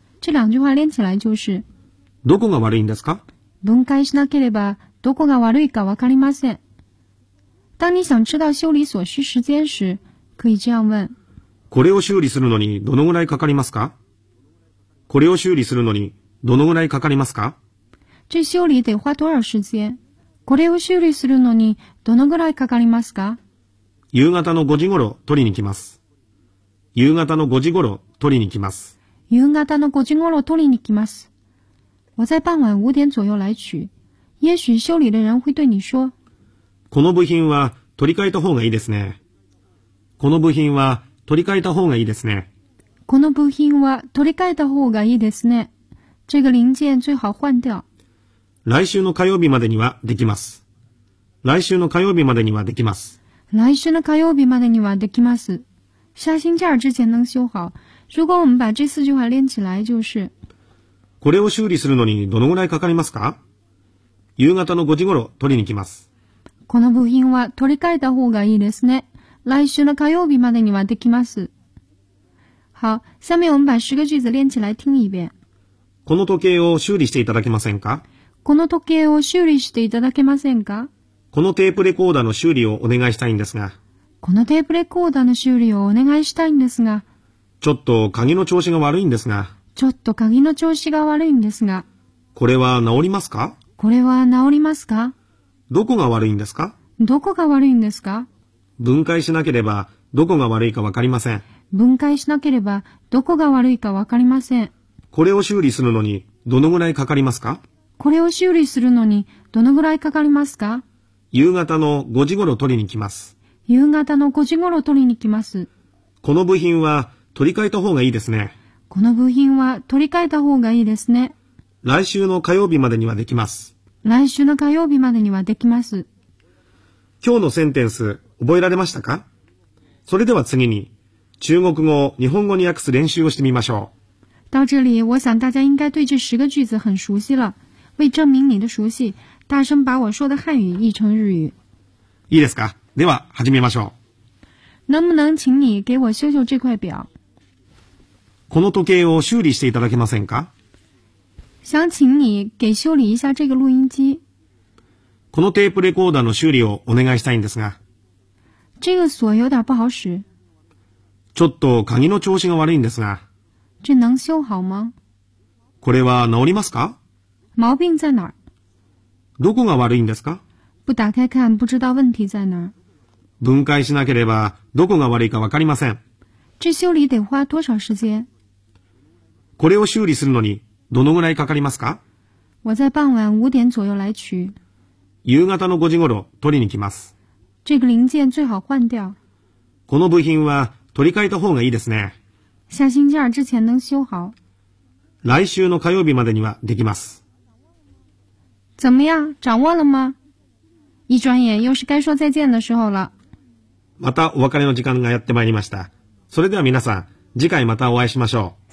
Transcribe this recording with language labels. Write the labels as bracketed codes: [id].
[zh] 这两句话连起来就是。 [ja] どこが悪いんですか？分解しなければどこが悪いかわかりません。 [zh] 当你想知道修理所需时间时，可以这样问。 [ja] これを修理するのにどのぐらいかかりますか？これを修理するのにどのぐらいかかりますか？ [zh] 这修理得花多少时间？ [ja] これを修理するのにどのぐらいかかりますか？夕方の5時ごろ取りに来ます。夕方の5時ごろ取りに来ます。夕方の5時ごろ取りに来ます。 [zh] 我在傍晚五点左右来取。也许修理的人会对你说。 [ja] この部品は取り替えた方がいいですね。この部品は取り替えた方がいいですね。この部品は取り替えた方がいいですね。 [zh] 这个零件最好换掉。 [ja] 来週の火曜日までにはできます。来週の火曜日までにはできます。来週の火曜日までにはできます。 [zh] 下星期二之前能修好。如果我们把这四句话连起来就是。 [ja] これを修理するのにどのぐらいかかりますか？夕方の5時ごろ取りに来ます。この部品は取り替えた方がいいですね。来週の火曜日までにはできます。 [zh] 好、下面我们把10个句子连起来听一遍。 [ja] この時計を修理していただけませんか？この時計を修理していただけませんか？このテープレコーダーの修理をお願いしたいんですが。このテープレコーダーの修理をお願いしたいんですが。ちょっと鍵の調子が悪いんですが。ちょっと鍵の調子が悪いんですが。これは治りますか？これは治りますか？どこが悪いんですか？どこが悪いんですか？分解しなければどこが悪いかわかりません。分解しなければどこが悪いかわかりません。これを修理するのにどのぐらいかかりますか？これを修理するのにどのぐらいかかりますか？夕方の5時ごろ取りに来ます。夕方の5時ごろ取りに来ます。この部品は取り替えた方がいいですね。この部品は取り替えた方がいいですね。来週の火曜日までにはできます。来週の火曜日までにはできます。今日のセンテンス覚えられましたか？それでは次に中国語を日本語に訳す練習をしてみましょう。 [zh] 到这里，我想大家应该对这十个句子很熟悉了。为证明你的熟悉，大声把我说的汉语译成日语。 [ja] いいですか？では始めましょう。 [zh] 能不能请你给我修修这块表？ [ja] この時計を修理していただけませんか？ [zh] 想请你给修理一下这个录音机。 [ja] このテープレコーダーの修理をお願いしたいんですが。 [zh] 这个锁有点不好使。 [ja] ちょっと鍵の調子が悪いんですが。 [zh] 这能修好吗？ [ja] これは治りますか？ [zh] 毛病在哪儿？ [ja] どこが悪いんですか？ [zh] 不打开看，不知道问题在哪儿。 [ja] 分解しなければどこが悪いかわかりません。 [zh] 这修理得花多少时间？ [ja] これを修理するのにどのぐらいかかりますか？ [zh] 我在傍晚五点左右来取。 [ja] 夕方の5時ごろ取りに来ます。 [zh] 这个零件最好换掉。 [ja] この部品は取り替えた方がいいですね。 [zh] 下星期二之前能修好。 [ja] 来週の火曜日までにはできます。 [zh] 怎么样？掌握了吗？一转眼又是该说再见的时候了。 [ja] またお別れの時間がやってまいりました。それでは皆さん、次回またお会いしましょう。